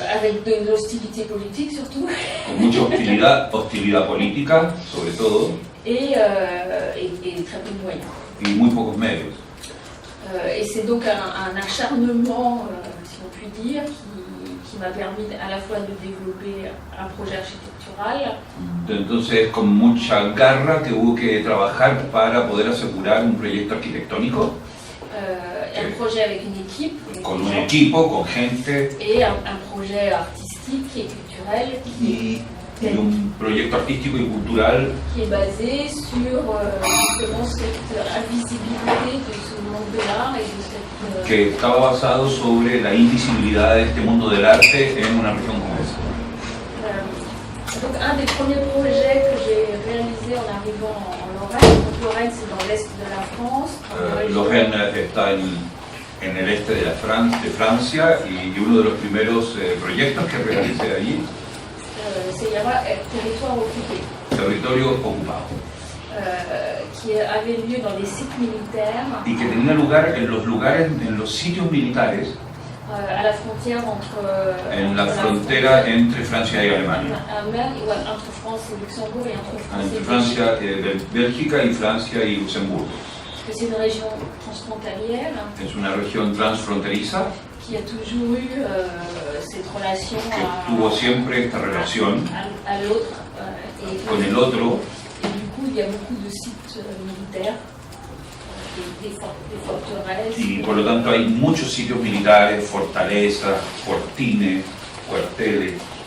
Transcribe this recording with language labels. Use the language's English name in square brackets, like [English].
[French] avec de l'hostilité politique surtout, [Spanish] con mucha hostilidad política, sobre todo, [French] et très peu de moyens. [Spanish] y muy pocos medios. [French] Et c'est donc un acharnement, si on peut dire, qui m'a permis à la fois de développer un projet architectural. [Spanish] Entonces, con mucha garra que hubo que trabajar para poder asegurar un proyecto arquitectónico, [French] Un projet avec une équipe, [Spanish] con un equipo, con gente, [French] et un projet artistique et culturel [Spanish] y un proyecto artístico y cultural [French] qui est basé sur justement cette invisibilité de ce monde de l'art et de cette... [Spanish] que estaba basado sobre la invisibilidad de este mundo del arte en una región como esta. [French] Donc un des premiers projets que j'ai réalisé en arrivant en Lorraine, donc Lorraine c'est dans l'est de la France. [Spanish] Lorraine está en el este de Francia y uno de los primeros proyectos que realicé allí, se llama Territoire occupé, territorio ocupado, [French] qui avait lieu dans des sites militaires [Spanish] y que tenía lugar en los sitios militares [French] à la frontière [Spanish] en la frontera entre Francia y Alemania, [French] entre France et Luxembourg et entre France [Spanish] entre [French] et [Spanish] Francia, Bélgica y Francia y Luxemburgo. [French] Parce que c'est une région transfrontalière [Spanish] Es una región transfronteriza [French] qui a toujours eu cette relation [Spanish] que tuvo siempre esta relación [French] à l'autre [Spanish] con el otro, [French] et du coup il y a beaucoup de sites militaires, des forteresses. [Spanish] y por lo tanto hay muchos sitios militares, fortalezas, fortines, cuarteles.